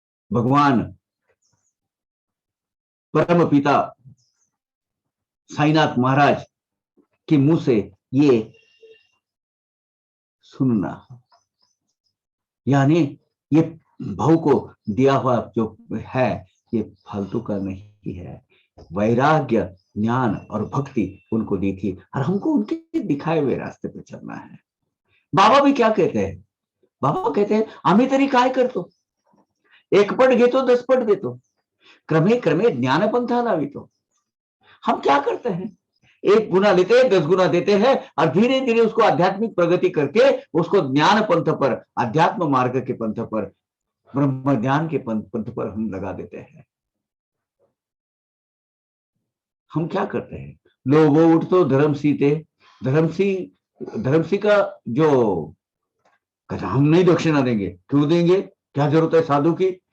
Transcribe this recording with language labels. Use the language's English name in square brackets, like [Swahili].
[Hindi] भगवान परम पिता साईनाथ महाराज के मुंह से ये सुनना, यानी ये भाव को दिया हुआ जो है, ये फालतू का नहीं है। वैराग्य, ज्ञान और भक्ति उनको दी थी, और हमको उनके दिखाए हुए रास्ते पे चलना है। बाबा भी क्या कहते हैं? बाबा कहते हैं, [Marathi] आम्ही तरी काय करतो, एक पट घेतो 10 पट देतो, क्रमे क्रमे ज्ञानपंथा लावितो। [Hindi] हम क्या करते हैं? एक गुना लेते हैं, 10 गुना देते हैं, और धीरे धीरे उसको आध्यात्मिक प्रगति करके उसको ज्ञान पंथ पर, अध्यात्म मार्ग के पंथ पर, ब्रह्म ज्ञान के पंथ पर हम लगा देते हैं। हम क्या करते हैं? लोगो उठ तो धर्मसी धर्मसी का जो कहता, हम नहीं दक्षिणा देंगे, क्यों देंगे, क्या जरूरत है साधु की?